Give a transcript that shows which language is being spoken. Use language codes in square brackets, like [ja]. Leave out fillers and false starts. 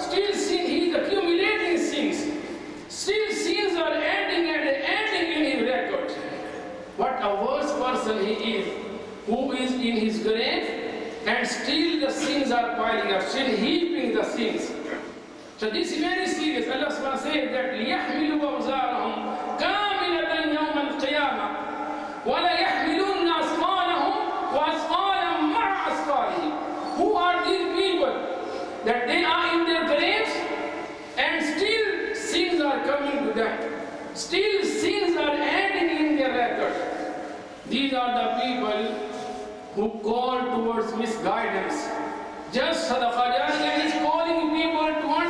[en] Still he is accumulating sins. Still sins are adding in his record. What a worse person he is, who is in his grave and still the sins are piling up, still heaping the sins. So this is very serious. Allah subhanahu wa ta'ala says that [ar] لِيَحْمِلُوا أَوْزَارَهُمْ كَامِلَةً يَوْمَ الْقِيَامَةِ وَلَا يَحْمِلُونَ أَثْقَالَهُمْ وَأَثْقَالًا مَعَ أَثْقَالِهِمْ. [en] Who are these people? That they are in their graves and still sins are coming to them. Still sins are adding in their record. These are the people who call towards misguidance. Just sadaqah jariyah is calling people to